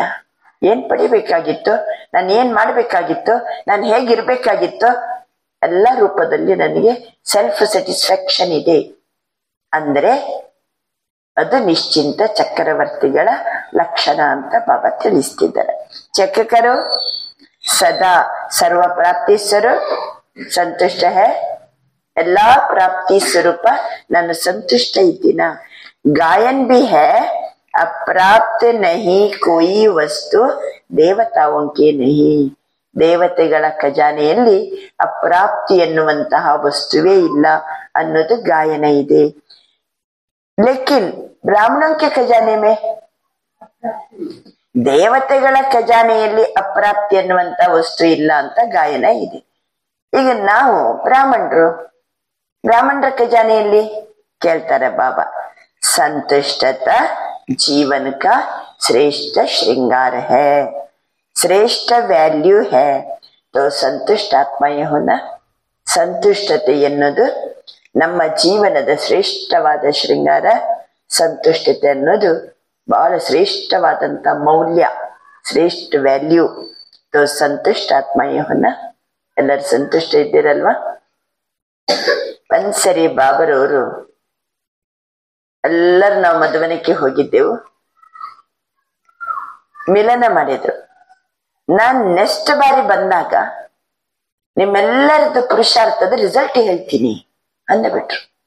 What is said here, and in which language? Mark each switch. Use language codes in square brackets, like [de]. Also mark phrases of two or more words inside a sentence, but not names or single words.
[kn] ಏನ್ ಪಡಿಬೇಕಾಗಿತ್ತು, ನಾನು ಏನ್ ಮಾಡ್ಬೇಕಾಗಿತ್ತು, ನಾನು ಹೇಗಿರ್ಬೇಕಾಗಿತ್ತು, ಎಲ್ಲ ರೂಪದಲ್ಲಿ ನನಗೆ [en] self satisfaction [kn] ಇದೆ ಅಂದ್ರೆ ಅದು ನಿಶ್ಚಿಂತ ಚಕ್ರವರ್ತಿಗಳ ಲಕ್ಷಣ ಅಂತ ಬಾಬಾ ತಿಳಿಸ್ತಿದ್ದಾರೆ. [hi] ಚಕ್ರಕರು सदा सर्व प्राप्ति स्वरूप संतुष्ट है [kn] ಎಲ್ಲಾ ಪ್ರಾಪ್ತಿ ಸ್ವರೂಪ ನಾನು ಸಂತುಷ್ಟ ಇದ್ದೀನ [hi] गायन भी है अप्राप्त नहीं कोई वस्तु देवताओं के नहीं [kn] ದೇವತೆಗಳ ಖಜಾನೆಯಲ್ಲಿ ಅಪ್ರಾಪ್ತಿ ಎನ್ನುವಂತಹ ವಸ್ತುವೇ ಇಲ್ಲ ಅನ್ನೋದು ಗಾಯನ ಇದೆ [hi] लेकिन ब्राह्मणों के खजाने में [kn] ದೇವತೆಗಳ ಖಜಾನೆಯಲ್ಲಿ ಅಪ್ರಾಪ್ತಿ ಎನ್ನುವಂತ ವಸ್ತು ಇಲ್ಲ ಅಂತ ಗಾಯನ ಇದೆ ಈಗ ನಾವು ಬ್ರಾಹ್ಮಣರ ಖಜಾನೆಯಲ್ಲಿ ಕೇಳ್ತಾರೆ ಬಾಬಾ संतुष्टता [hi] जीवन का श्रेष्ठ श्रृंगार है श्रेष्ठ वैल्यू है तो संतुष्ट आत्मय होना [kn] ಸಂತುಷ್ಟತೆ ಎನ್ನುವುದು ನಮ್ಮ ಜೀವನದ ಶ್ರೇಷ್ಠವಾದ ಶೃಂಗಾರ ಸಂತುಷ್ಟತೆ ಅನ್ನೋದು ಬಹಳ ಶ್ರೇಷ್ಠವಾದಂತ ಮೌಲ್ಯ ಶ್ರೇಷ್ಠ ವ್ಯಾಲ್ಯೂ [hi] तो संतुष्ट आत्मय होना [kn] ಎಲ್ಲರೂ ಸಂತುಷ್ಟ ಇದ್ದೀರಲ್ವಾ ಒಂದ್ಸರಿ ಬಾಬರವರು ಎಲ್ಲರೂ ನಾವು ಮದುವೆನಕ್ಕೆ ಹೋಗಿದ್ದೆವು ಮಿಲನ ಮಾಡಿದ್ರು ನಾನ್ ನೆಕ್ಸ್ಟ್ ಬಾರಿ ಬಂದಾಗ ನಿಮ್ಮೆಲ್ಲರದ್ದು ಪುರುಷಾರ್ಥದ ರಿಸಲ್ಟ್ ಹೇಳ್ತೀನಿ ಅಂದ್ಬಿಟ್ರು